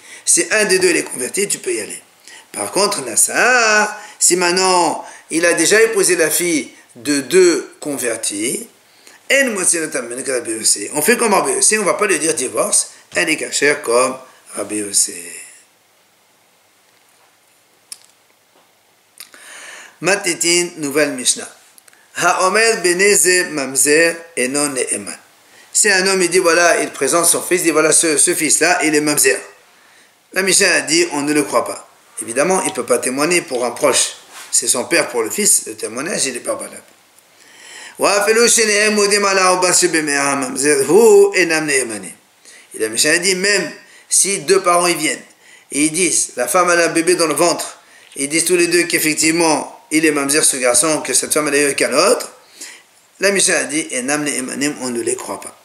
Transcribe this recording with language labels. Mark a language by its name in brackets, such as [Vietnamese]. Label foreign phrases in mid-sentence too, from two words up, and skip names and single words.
[French] Si un des deux est converti, tu peux y aller. Par contre, Nassa, si maintenant, il a déjà épousé la fille de deux convertis, on fait comme Rabbi Yosef, on ne va pas lui dire divorce, elle est cachère comme Rabbi Yosef. Matitin, nouvelle Mishnah. [Hebrew] האומר בני זה ממזר אינו נאמן. [French] Si un homme il dit voilà, il présente son fils, il dit voilà, ce fils-là, il est mamzer. La Mishnah a dit on ne le croit pas. Évidemment, il ne peut pas témoigner pour un proche. C'est son père pour le fils, le témoignage, il n'est pas valable. Et la Mishnah a dit même si deux parents ils viennent et ils disent la femme a un bébé dans le ventre, et ils disent tous les deux qu'effectivement il est mamzer ce garçon, que cette femme elle a eu qu'un autre, la Mishnah a dit on ne les croit pas.